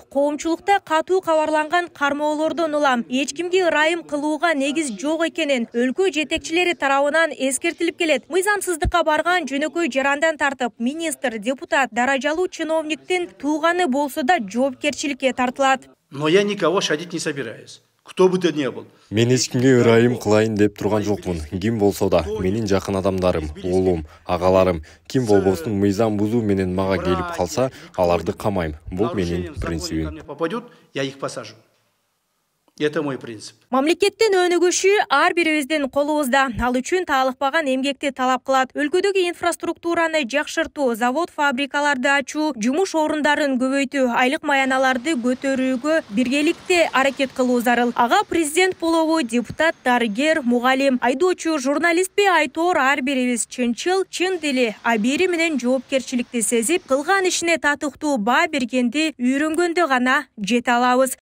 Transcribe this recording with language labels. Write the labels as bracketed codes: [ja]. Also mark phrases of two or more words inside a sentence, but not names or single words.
[ky] Коомчулукта катуу кабарланган кармоолордон улам эч кимге ырайым кылууга негиз жок экенин өлкө жетекчилери тарабынан эскертилип келет. Мыйзамсыздыкка барган жөнөкөй жарандан тартып, министр, депутат, даражалуу чиновниктин тууганы болсо да жоопкерчиликке тартылат. [ru] Но я никого шадить не собираюсь. Кто бы то ни был. [ky] Мен эч кимге ырайым кылайын деп турган жокмун. Ким болсо да, менин жакын адамдарым, уулум, агаларым, ким болбосун мыйзам бузуу менен мага келип калса, аларды камайм. Бул менин принцибим. [ru] Попадет, я их посажу. Это мой принцип. [ky] Мамлекеттин өнүгүшү ар бирибиздин колубузда. Ал үчүн таалыкпаган эмгекти талап кылат. Өлкөдөгү инфраструктураны жакшыртуу, завод, фабрикаларды ачуу, жумуш орундарын көбөйтүү, айлык маяналарды көтөрүүгө биргеликте аракет кылуу зарыл. Ага президент болобу, депутат, дарыгер, мугалим, айдоочу, журналистпи айтоор ар бирибиз чынчыл, чын дили, абийири менен жоопкерчиликти сезип, кылган ишине татыктуу баа бергенди үйрөнгөндө гана жете алабыз.